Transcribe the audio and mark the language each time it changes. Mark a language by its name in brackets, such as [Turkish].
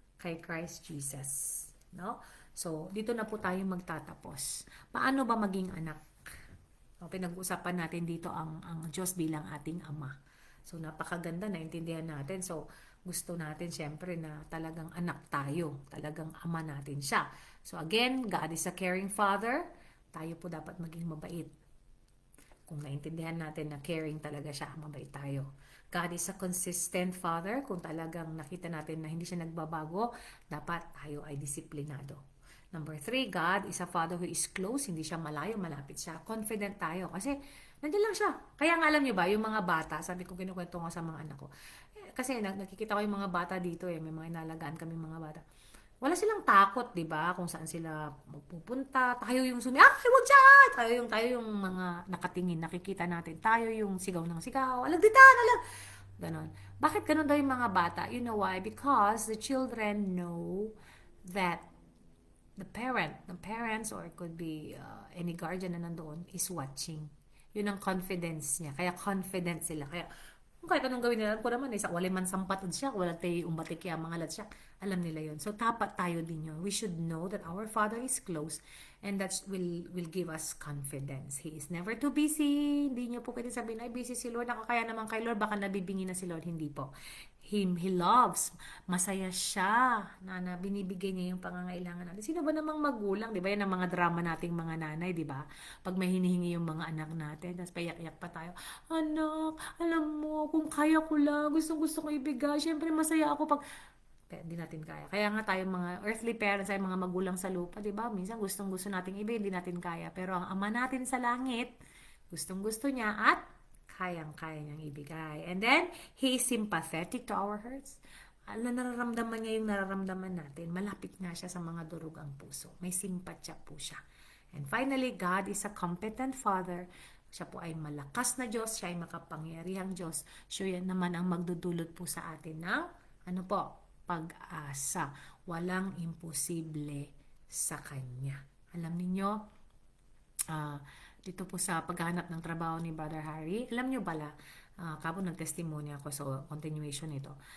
[Filipino] kay Christ Jesus. No? So, dito na po tayo magtatapos. Paano ba maging anak? Pinag-usapan natin dito ang Diyos bilang ating Ama. So, napakaganda, naintindihan natin. So, gusto natin syempre na talagang anak tayo. Talagang ama natin siya. So, again, [English] God is a caring Father. [Filipino] Tayo po dapat maging mabait. Kung naintindihan natin na caring talaga siya, mabait tayo. [English] God is a consistent Father. [Filipino] Kung talagang nakita natin na hindi siya nagbabago, dapat tayo ay disiplinado. [English] Number 3, God is a Father who is close. [Filipino] Hindi siya malayo, malapit siya. Confident tayo. Kasi, nandiyan lang siya. Kaya nga alam niyo ba, yung mga bata, sabi ko kinukwento ko sa mga anak ko. Kasi nakikita ko yung mga bata dito may mga inalagaan kami mga bata. Wala silang takot, 'di ba? Kung saan sila magpupunta. Tayo yung wag dyan! Tayo yung mga nakatingin, nakikita natin. Tayo yung sigaw ng sigaw. Alagditan, ganon. Bakit ganon daw yung mga bata? [English] You know why? Because the children know that the parents or it could be any guardian [Filipino] na nandoon [English] is watching. [Filipino] Yun ang confidence niya. Kaya confident sila. Kaya kahit anong gawin nila, ko naman, sa wala man sampatod siya, wala tayo umbatik kaya mga siya. Alam nila yun. So, tapat tayo din yun. [English] We should know that our Father is close and that will give us confidence. He is never too busy. [Filipino] Hindi niyo po pwede sabihin, ay busy si Lord, nakakaya naman kay Lord, baka nabibingi na si Lord. Hindi po. [English] He loves. [Filipino] Masaya siya na binibigay niya yung pangangailangan natin. Sino ba namang magulang? Di ba yan ang mga drama nating mga nanay, di ba? Pag may hinihingi yung mga anak natin, tapos payak-yak pa tayo, anak, alam mo, kung kaya ko lang, gusto ko ibigay. Siyempre, masaya ako pag hindi natin kaya. Kaya nga tayo mga earthly parents ay mga magulang sa lupa, 'di ba? Minsan gustong-gusto nating ibigay, hindi natin kaya. Pero ang Ama natin sa langit, gustong-gusto niya at kayang-kaya niyang ibigay. [English] And then, He is sympathetic to our hurts. [Filipino] Nararamdaman niya yung nararamdaman natin. Malapit nga siya sa mga durog ang puso. May simpatya po siya. [English] And finally, God is a competent Father. [Filipino] Siya po ay malakas na Diyos. Siya ay makapangyarihang Diyos. Siya yan naman ang magdudulot po sa atin ng pag-asa. Walang imposible sa Kanya. Alam niyo, dito po sa paghahanap ng trabaho ni Brother Harry, alam niyo bala, kapag nag-testimony ako, so continuation ito.